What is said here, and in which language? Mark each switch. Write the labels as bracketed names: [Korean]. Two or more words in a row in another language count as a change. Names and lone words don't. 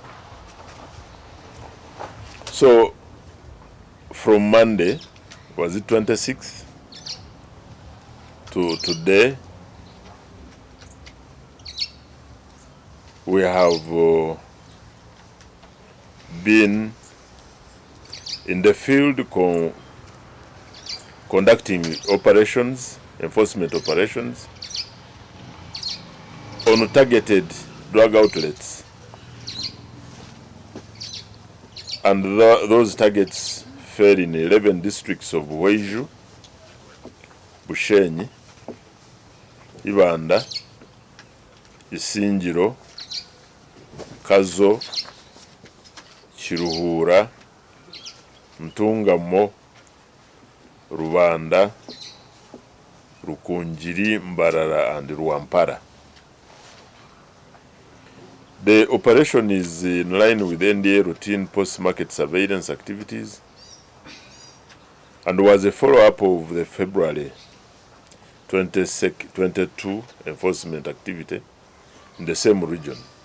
[English] So from Monday, was it 26th, to today, we have been in the field conducting operations, enforcement operations, on targeted drug outlets. And those targets fell in 11 districts of Weiju, Bushenyi, Ibanda, Isingiro, Kazo, Kiruhura, Ntungamo, Rubanda, Rukunjiri, Mbarara, and Rwampara. The operation is in line with NDA routine post-market surveillance activities and was a follow-up of the February 22 enforcement activity in the same region.